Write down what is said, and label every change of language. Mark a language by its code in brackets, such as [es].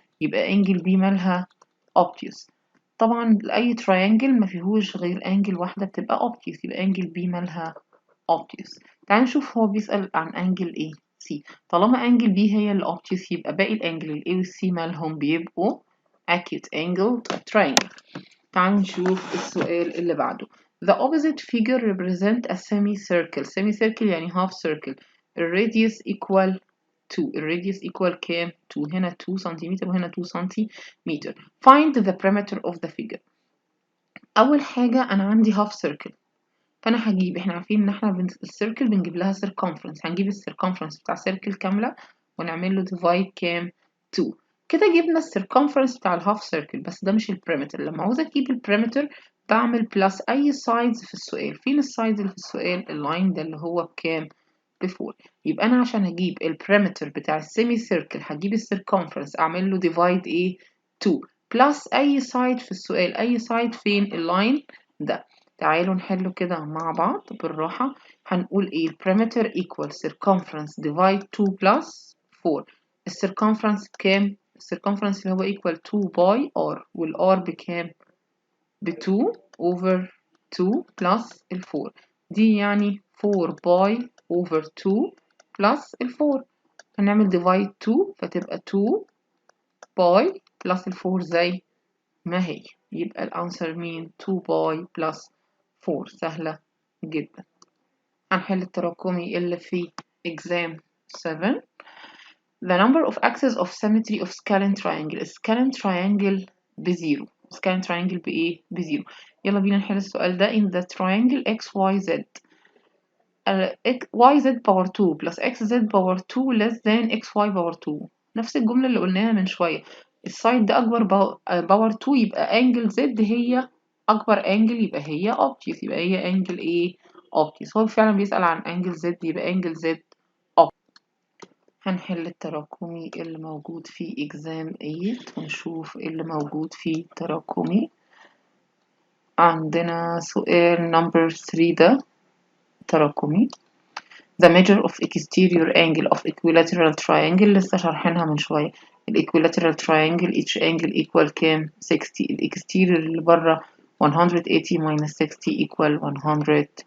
[ar] يبقى أنجل B مالها obtuse. طبعا أي triangle ما فيهوش غير أنجل واحدة بتبقى obtuse يبقى أنجل B مالها obtuse. تعال نشوف هو بيسأل عن أنجل A C. طالما أنجل B هي اللي obtuse يبقى باقي الأنجل ال A وال C مالهم بيبقوا acute angle triangle. تعال نشوف السؤال اللي بعده. [en] The opposite figure represent a semicircle. Semicircle يعني half circle. [ar] الراديوس equal 2. الراديوس equal كام؟ 2. هنا 2 سنتيمتر وهنا 2 سنتيمتر. [en] Find the perimeter of the figure. [ar] أول حاجة أنا عندي half circle فانا هجيب احنا عارفين ان احنا السيركل بنجيب لها circumference. هنجيب السيركمفرنس بتاع سيركل كامله ونعمل له ديفايد كام؟ 2. كده جبنا السيركمفرنس بتاع الهاف سيركل بس ده مش البريمتر. لما عاوزه اجيب البريمتر بعمل بلس اي سايدز في السؤال. فين السايدز اللي في السؤال؟ اللاين ده اللي هو بكام؟ ب4. يبقى انا عشان اجيب البريمتر بتاع السيمي سيركل هجيب السيركمفرنس اعمل له ديفايد ايه؟ 2 بلس اي سايد في السؤال. اي سايد فين؟ اللاين ده. تعالوا نحله كده مع بعض بالراحة. هنقول ايه؟ [en] perimeter equal circumference divide 2 plus 4. [ar] الcircumference بكام؟ الcircumference اللي هو equal 2 باي r والr بكام؟ ب 2 over 2 plus ال 4 دي يعني 4 باي over 2 plus ال 4 هنعمل divide 2 فتبقى 2 باي plus ال 4 زي ما هي يبقى الأنسر مين 2 باي plus 4 سهلة جدا. هنحل التراكمي اللي في exam 7. [en] The number of axes of symmetry of scalene triangle. scalene triangle بزيرو. [ar] scalene triangle بإيه؟ بزيرو. يلا بينا نحل السؤال ده. [en] in the triangle XYZ YZ power 2 plus XZ power 2 less than XY power 2 [ar] نفس الجملة اللي قلناها من شوية. السايد ده أكبر باور 2 يبقى angle Z هي أكبر angle يبقى هي obtuse يبقى هي angle إيه؟ obtuse. هو فعلا بيسأل عن angle Z يبقى angle Z obtuse. هنحل التراكمي اللي موجود في exam 8 ونشوف اللي موجود في التراكمي. عندنا سؤال number 3 ده تراكمي. [en] The measure of exterior angle of equilateral triangle [ar] لسه شارحينها من شوية. [en] equilateral triangle each angle equal كام؟ 60. exterior اللي بره 180 minus 60 equal 120.